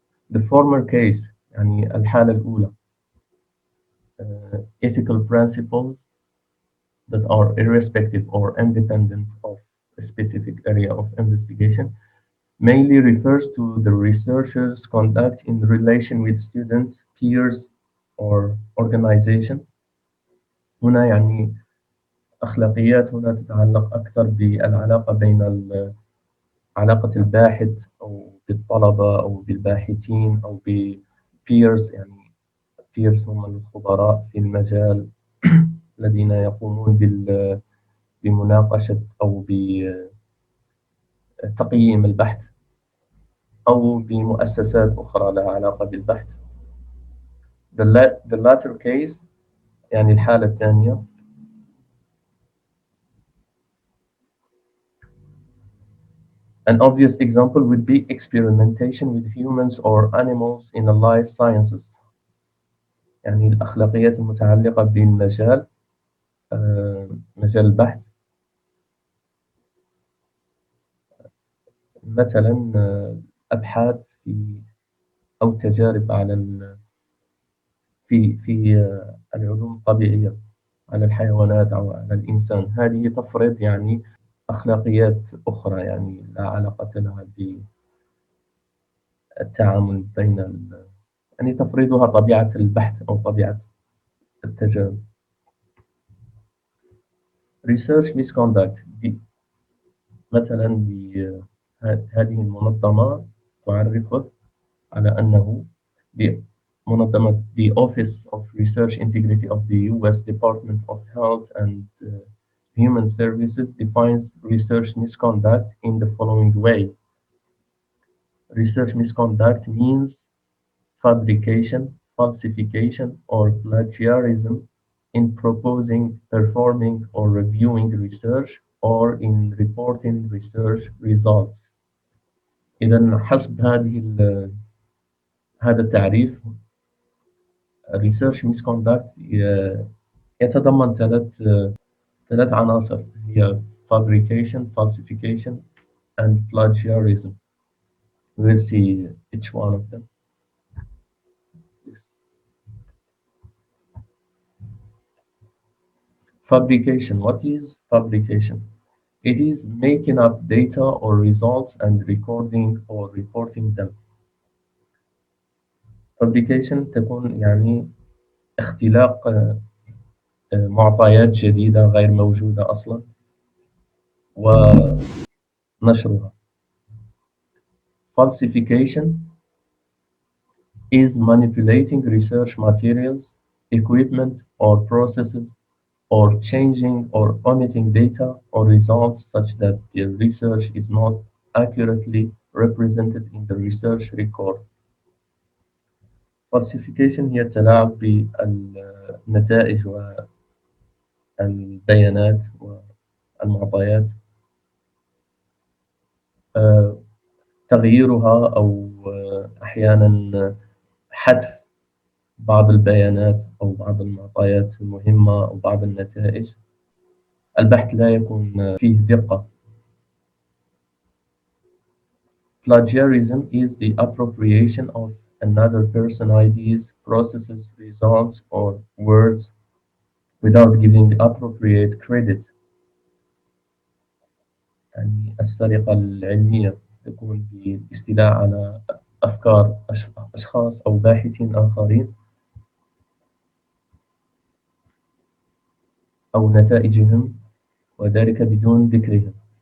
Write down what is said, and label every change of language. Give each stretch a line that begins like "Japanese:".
English: The former case
Arabic: يعني الحالة الأولى
English: ethical principles that are irrespective or independent of a specific area of investigation mainly refers to the researcher's conduct in relation with students, peers, or organization.
Arabic: هنا يعني أخلاقيات هنا تتعلق أكثر بالعلاقة بين علاقة الباحث أو بالطلبة أو بالباحثين أو بpeers يعني peers هم الخبراء في المجال الذين يقومون بمناقشة أو بتقييم البحث. أو بمؤسسات أخرى لها علاقة بالبحث.
English: The latter case
Arabic: يعني الحالة الثانية.
English: An obvious example would be experimentation with humans or animals in the life sciences.
Arabic: يعني الأخلاقيات المتعلقة بالمجال مجال البحث، مثلا أبحاث في أو تجارب على في العلوم الطبيعية على الحيوانات أو على الإنسان. هذه تفرض يعني أخلاقيات أخرى يعني لا علاقة لها بالتعامل بين يعني تفرضها طبيعة البحث أو طبيعة التجارب.
English: Research misconduct
Arabic: مثلا هذه المنظمة تعرف على أنه منظمة
English: the Office of Research Integrity of the US Department of Health and Human Services defines research misconduct in the following way. Research misconduct means fabrication, falsification, or plagiarism in proposing, performing, or reviewing research or in reporting research results.
Arabic: إذا حسب هذا التعريف
English: research misconduct
Arabic: يتضمن ثلاث عناصر هي
English: fabrication, falsification, and plagiarism. We'll see each one of them. Fabrication. What is fabrication? It is making up data or results and recording or reporting them.
Arabic: Fabrication تكون يعني اختلاق معطيات جديدة غير موجودة أصلا ونشرها.
English: Falsification is manipulating research materials, equipment, or processes, or changing or omitting data or results such that the research is not accurately represented in the research record.
Arabic: Falsification هي التلاعب بالنتائج والبيانات والمعطيات، تغييرها أو أحيانا حذف بعض البيانات أو بعض المعطيات المهمة أو بعض النتائج. البحث لا يكون فيه دقة.
English: Plagiarism is the appropriation of another person's ideas, processes, results, or words without giving appropriate credit.
Arabic: يعني السرقة العلمية تكون بالاستيلاء على أفكار أشخاص أو باحثين آخرين أو نتائجهم وذلك بدون ذكرهم.